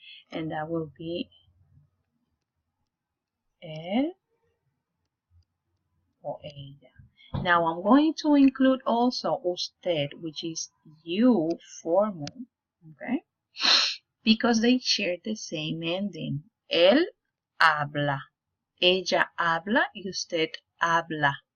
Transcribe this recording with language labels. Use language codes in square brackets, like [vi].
[en] And that will be [es] él o ella. [en] Now I'm going to include also usted, which is you formal, okay? Because they share the same ending. [es] Él habla, ella habla, y usted habla.